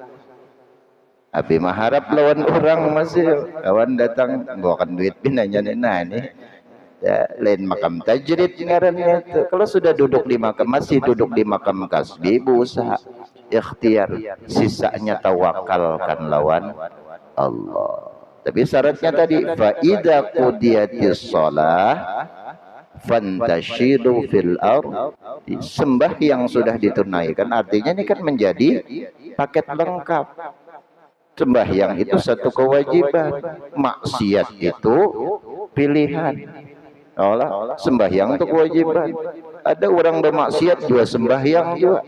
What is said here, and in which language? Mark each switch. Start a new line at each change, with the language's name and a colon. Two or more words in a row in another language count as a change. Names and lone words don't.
Banjar: Tapi maharap lawan orang masih kawan datang bawakan duit pinanya nih ya, lain makam tajrid ngarannya itu. Kalau sudah duduk di makam masih duduk di makam kasbi berusaha ikhtiar, sisanya tawakalkan lawan Allah. Tapi syaratnya tadi
Arabic: فإذا قضيت الصلاة فانتشروا في الأرض.
Banjar: Sembahyang sudah ditunaikan, artinya ini kan menjadi paket lengkap. Sembahyang itu satu kewajiban, maksiat itu pilihan. Allah sembahyang itu kewajiban. Ada orang bermaksiat juga sembahyang juga.